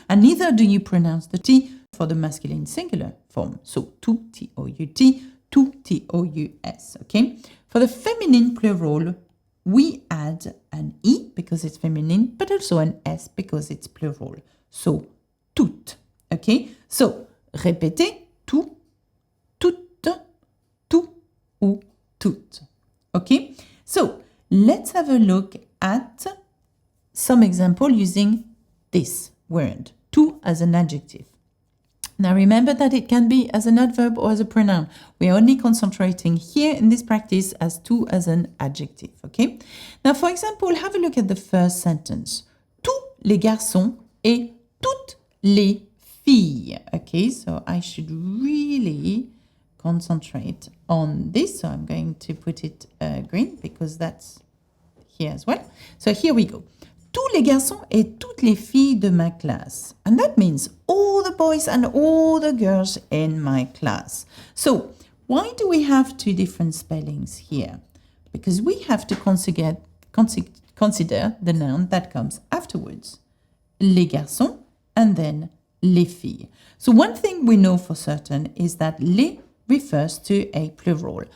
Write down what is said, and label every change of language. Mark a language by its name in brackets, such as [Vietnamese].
[English] And neither do you pronounce the T for the masculine singular form. So tout, T-O-U-T, tout, T-O-U-S, okay? For the feminine plural, we add an E because it's feminine, but also an S because it's plural. So toutes, okay? [French] So répétez, tout, toutes, tout ou toutes, okay? [English] So let's have a look at some example using this word, tout as an adjective. Now remember that it can be as an adverb or as a pronoun. We are only concentrating here in this practice as tout as an adjective, okay? Now for example, have a look at the first sentence. [French] Tous les garçons et toutes les filles. [English] Okay, so I should really concentrate on this. So I'm going to put it green because that's here as well. So here we go. [French] Tous les garçons et toutes les filles de ma classe. [English] And that means all the boys and all the girls in my class. So why do we have 2 different spellings here? Because we have to consider the noun that comes afterwards. Les garçons and then les filles. So one thing we know for certain is that les refers to a plural.